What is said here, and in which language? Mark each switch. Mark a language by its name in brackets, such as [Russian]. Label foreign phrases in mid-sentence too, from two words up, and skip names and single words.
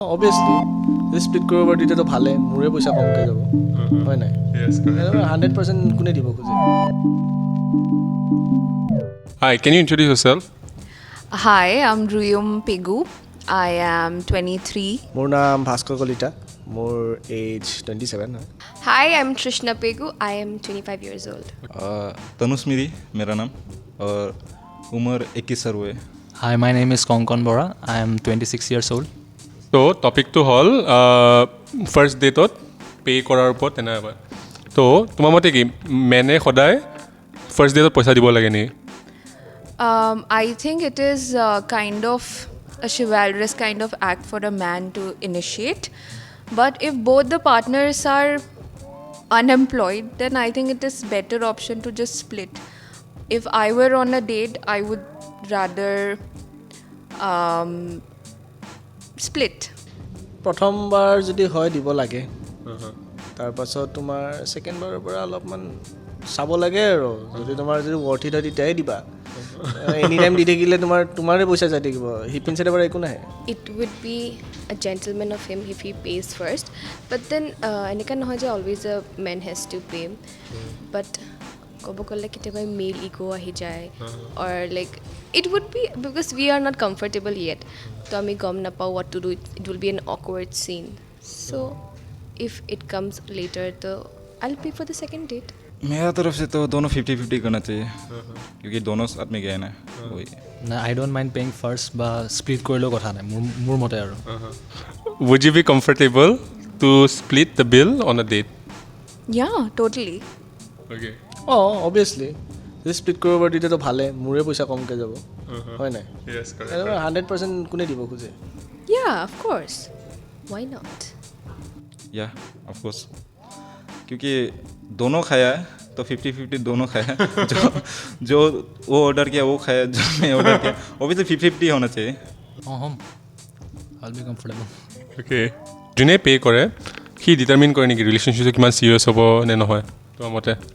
[Assamese] অবভিয়াছলি যদি স্প্লিট কৰিব পাৰি তেতিয়াতো ভালে, মোৰে পইচা কমকৈ যাব, হয় নাই? 100% কোনে দিব খোজে? [English] Hi, can you introduce yourself? Hi, I'm Ruyum Pegu. I am 23. [Assamese] মোৰ নাম ভাস্কৰ কলিতা, মোৰ এজ 27 হয়। [English] Hi, I'm Trishna Pegu. I am 25 years old. [Hindi] तनुष मेरी मेरा नाम और उम्र 21 साल हुए. [English] Hi, my name is Konkon Bora. I am 26 years old. So, [Assamese] টপিকটো হ'ল [English] first date [Assamese] পে' কৰাৰ ওপৰত তেনেকুৱা। তো তোমাৰ মতে কি মেনে সদায় [English] first date [Assamese] পইচা দিব লাগে নেকি? [English] I think it is kind of a chivalrous kind of act for a man to initiate. But if both the partners are unemployed, then I think it is better option to just split. If I were on a date, I would rather split. [Assamese] প্ৰথমবাৰ যদি হয় দিব লাগে, তাৰপাছত তোমাৰ ছেকেণ্ডবাৰৰ পৰা অলপমান চাব লাগে আৰু যদি তোমাৰ যদি ৱৰ্থিত হয় তেতিয়াই দিবা। [English] any time [Assamese] দি থাকিলে তোমাৰে পইচা যাই থাকিব, হিপিন চাইডৰ পৰা একো নাহে। [English] It would be a gentleman of him if he pays first. But then, [Assamese] এনেকা নহয় যে [English] always a man has to pay. [Assamese] But ক'ব গ'লে কেতিয়াবা [English] male ego [Assamese] আহি যায়. [English] Or like, it would be because we are not comfortable yet. [Assamese] তো আমি গম নাপাওঁ [English] what to do. It will be an awkward scene. So, if it comes later, तो I'll pay for the second date. [Hindi] मेरा तरफ से तो दोनों 50-50 करना चाहिए क्योंकि दोनों साथ में गए ना वही. [English] I don't mind paying first [Assamese] বা split কৰিলেও কথা নাই মোৰ মতে আৰু. [English] Would you be comfortable to split the bill on a date? Yeah, totally. Okay. [Assamese] অবভিয়াছলি যদি স্প্লিট কৰিব পাৰি তেতিয়াতো ভালে, মোৰে পইচা কমকৈ যাব, হয় নাই? [English] Yes, [Assamese] 100% কোনে দিব খোজে? [English] Yeah, of course. Why not? yeah of course [Hindi] क्योंकि दोनों खाया तो 50-50 दोनों खाया. जो वो ऑर्डर किया वो खाया, जो मैं ऑर्डर किया ऑब्वियसली 50-50 होना चाहिए. [English] হ'ম I'll be comfortable. Okay. [Assamese] যোনে পে' কৰে সি ডিটাৰমিন কৰে নেকি ৰিলেশ্যনশ্বিপটো কিমান ছিৰিয়াছ হ'ব নে নহয় তোমাৰ মতে?